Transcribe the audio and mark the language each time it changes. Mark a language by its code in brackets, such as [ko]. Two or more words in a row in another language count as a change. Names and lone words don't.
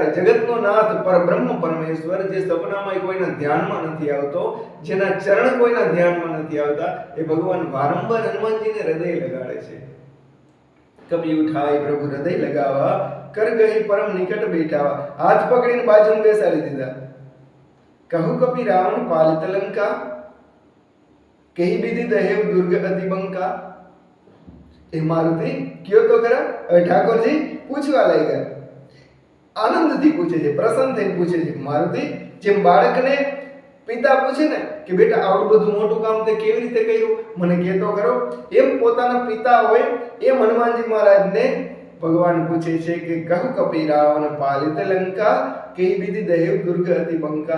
[gu] જગતનો નાથ પરબ્રહ્મ પરમેશ્વર, જે સપનામાં કોઈના ધ્યાનમાં નથી આવતો, જેના ચરણ કોઈના ધ્યાનમાં નથી આવતા, એ ભગવાન વારંવાર હનુમાનજીને હૃદય લગાડે છે. [awa] कपि उठाई प्रभु हृदय लगावा, कर गही परम निकट बैठावा. [gu] હાથ પકડીને બાજુમાં બેસાડી દીધા. [awa] कहु कपि रावण पालित लंका, कही विधि दहेव दुर्ग अति बंका। [gu] એ મારુતિ કયો તો ખરા. હવે ઠાકોરજી પૂછવા લાગ્યા, આનંદથી પૂછે છે, પ્રસન્ન થઈને પૂછે છે. મારુતિ જેમ બાળકને પિતા પૂછે ને કે બેટા આટલું બધું મોટું કામ તે કેવી રીતે કર્યું, મને કહેતો ખરો, એમ પોતાના પિતા હોય એમ હનુમાનજી મહારાજને ભગવાન પૂછે છે કે [awa] कहु कपी रावण पालित लंका, कई विधि दहेव दुर्ग अति बंका.